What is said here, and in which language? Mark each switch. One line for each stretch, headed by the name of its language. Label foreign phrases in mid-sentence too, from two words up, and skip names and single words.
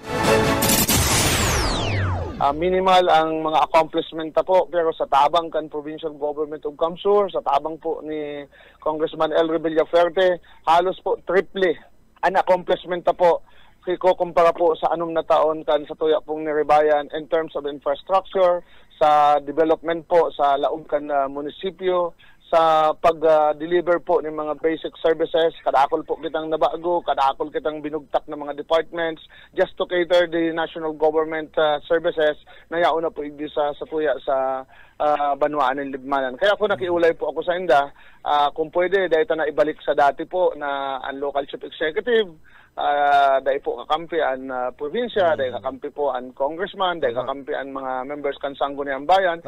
Bikol: Minimal ang mga accomplishment po, pero sa tabang kan Provincial Government of Kamsur, sa tabang po ni Congressman Elray Villafuerte, halos po triple ang accomplishment po ko kumpara po sa anom na taon kan sa tuya pong niribayan
English: in terms of infrastructure,
Bikol: sa development po sa laog kan munisipyo, sa pag-deliver po ng mga
English: basic services.
Bikol: Kadakol po kitang nabago, kadakol kitang binugtak ng mga departments
English: just to cater the national government services
Bikol: na yauna po igdi sa tuya sa Banwaan ng Libmanan. Kaya ako nakiulay po ako sa inda, kung pwede, dahil na ibalik sa dati po na ang
English: local chief executive,
Bikol: dahil po kakampi ang probinsya, dahil kakampi po ang congressman, dahil kakampi ang mga members kan Sangguniang Bayan.